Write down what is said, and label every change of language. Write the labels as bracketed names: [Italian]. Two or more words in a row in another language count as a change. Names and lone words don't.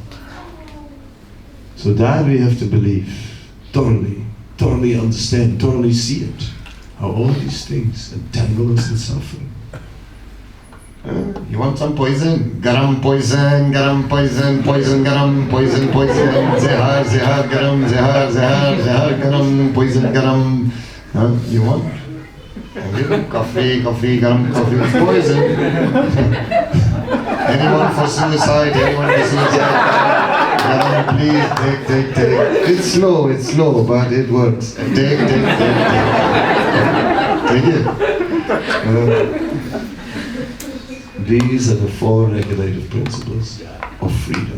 [English] So that we have to believe. Totally understand, totally see it. How all these things entangle us in suffering. You want some poison? Garam poison, garam poison, poison garam, poison, poison, [Hindi] zehar, zehar, garam, zehar, zehar, zehar, garam, poison, garam. [English] You want? Coffee, garam, coffee, it's poison. Anyone for suicide? Please, take. It's slow, but it works. Take it. These are the four regulative principles of freedom.